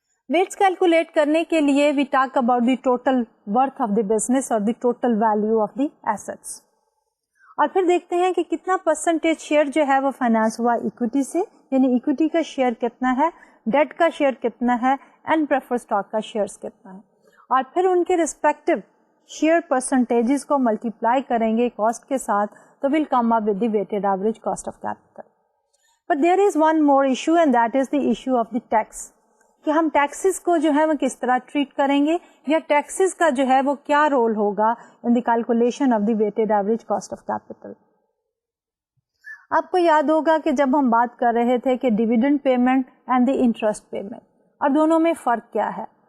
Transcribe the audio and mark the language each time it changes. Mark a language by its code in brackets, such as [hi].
[ur] Weights calculate کرنے کے لیے [en] we talk about the total worth of the business اور the total value of the assets, [ur] اور پھر دیکھتے ہیں کہ کتنا پرسنٹیج شیئر جو ہے وہ فائنانس ہوا اکویٹی سے، یعنی اکویٹی کا شیئر کتنا ہے، ڈیٹ کا شیئر کتنا ہے اینڈ پریفر اسٹاک کا شیئر کتنا ہے، اور پھر ان کے ریسپیکٹو شیئر پرسنٹیجز کو ملٹیپلائی کریں گے کاسٹ کے ساتھ تو [en] we'll come up with the weighted average cost of capital. But there is one more issue and that is the issue of the tax. [ur] کہ ہم ٹیکسز کو جو ہے وہ کس طرح ٹریٹ کریں گے یا ٹیکسز کا جو ہے وہ کیا رول ہوگا [en] in the calculation of the weighted average cost of capital. [ur] آپ کو یاد ہوگا کہ جب ہم بات کر رہے تھے کہ dividend payment and the interest payment اور دونوں میں فرق کیا ہے.